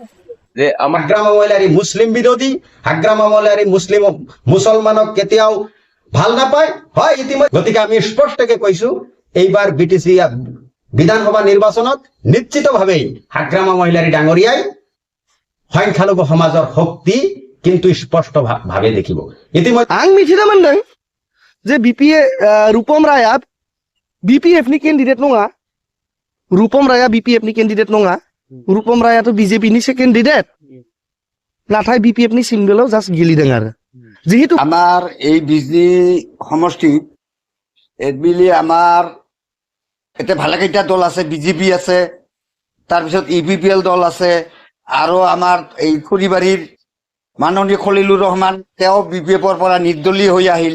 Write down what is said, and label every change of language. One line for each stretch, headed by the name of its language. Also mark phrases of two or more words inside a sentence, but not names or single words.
Assamese: যে হাগ্ৰামা মহিলাৰী মুছলিম বিৰোধী, হাগ্ৰামা মহিলাৰী মুছলমানক কেতিয়াও ভাল নাপায় হয় ইতিমধ্যে। গতিকে আমি স্পষ্টকে কৈছো এইবাৰ BTC বিধানসভা নিৰ্বাচনত নিশ্চিতভাৱেই হাগ্ৰামা মহিলাৰী ডাঙৰীয়াই সংখ্যালঘু সমাজৰ শক্তি কিন্তু স্পষ্ট ভাৱে দেখিব। ইতিমধ্যে
Bodo: आं मिथिना मोनदों जे रूपम राया BPF नि केन्डिडेट नङा। रूपम राया BPF नि केन्डिडेट नङा। रूपम रायाथ' BJP नि केन्डिडेट, नाथाय BPF नि सिम्बलाव जास्ट गेलेदों आरो। जिहेतु
Assamese: আমাৰ এই বিজনী সমষ্টিত এডমিলি আমাৰ এতিয়া ভালেকেইটা দল আছে, BJP আছে, তাৰপিছত UPPL দল আছে, আৰু আমাৰ এই খুৰিবাৰীৰ মাননীয় খলিলুৰ ৰহমান তেওঁ BPFৰ পৰা নিৰ্দলীয় হৈ আহিল।